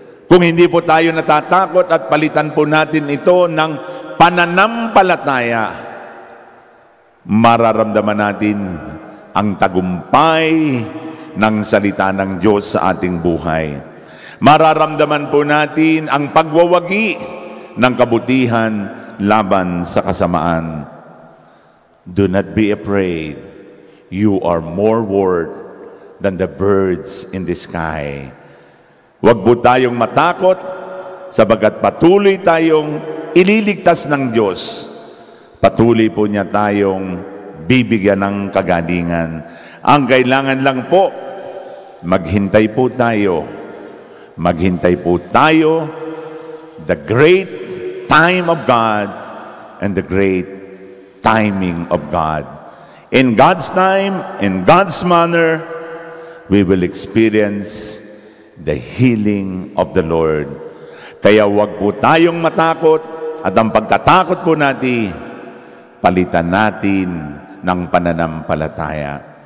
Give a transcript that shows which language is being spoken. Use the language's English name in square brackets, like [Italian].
[Filipino] Kung hindi po tayo natatakot at palitan po natin ito ng pananampalataya, mararamdaman natin ang tagumpay ng salita ng Diyos sa ating buhay. Mararamdaman po natin ang pagwawagi ng kabutihan laban sa kasamaan. [English] Do not be afraid. You are more worth than the birds in the sky. [Filipino] Huwag po tayong matakot sabagat patuloy tayong ililigtas ng Diyos. Patuloy po niya tayong bibigyan ng kagalingan. Ang kailangan lang po, maghintay po tayo. Maghintay po tayo, [English] the great time of God and the great timing of God. In God's time, in God's manner, we will experience the healing of the Lord. [Filipino] Kaya huwag po tayong matakot at ang pagkatakot po natin, palitan natin ng pananampalataya.